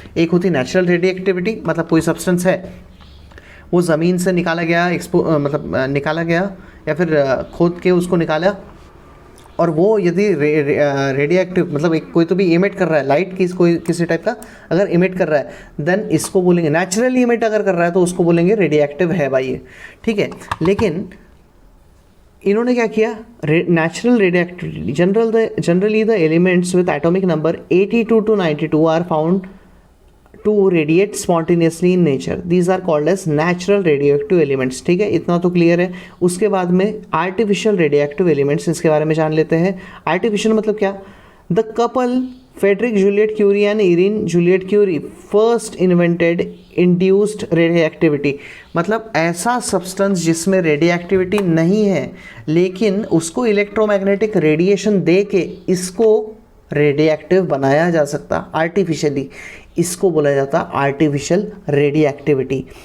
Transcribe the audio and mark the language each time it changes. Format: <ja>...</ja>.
<hi>एक होती है नेचुरल रेडिएक्टिविटी, मतलब कोई सब्सटेंस है वो ज़मीन से निकाला गया, निकाला गया या फिर खोद के उसको निकाला, और वो यदि रेडिएक्टिव मतलब एक कोई तो भी इमिट कर रहा है, लाइट किसी टाइप का अगर इमिट कर रहा है, देन इसको बोलेंगे नेचुरली इमिट अगर कर रहा है तो उसको बोलेंगे रेडिएक्टिव है भाई ये, ठीक है। लेकिन इन्होंने क्या किया,</hi> <en>Natural radioactivity, generally the elements with atomic number 82 to 92 are found to radiate spontaneously in nature. These are called as natural radioactive elements,</en> <hi>ठीक है, इतना तो क्लियर है। उसके बाद में आर्टिफिशियल रेडियोएक्टिव एलिमेंट्स, इसके बारे में जान लेते हैं। आर्टिफिशियल मतलब क्या?</hi> <en>the couple Frederic Joliot Curie and Irene Joliot Curie first invented induced radioactivity,</en> <hi>मतलब ऐसा सब्सटेंस जिसमें रेडियोएक्टिविटी नहीं है लेकिन उसको इलेक्ट्रोमैग्नेटिक रेडिएशन दे के इसको रेडियोएक्टिव बनाया जा सकता आर्टिफिशियली, इसको बोला जाता आर्टिफिशियल रेडियोएक्टिविटी।</hi>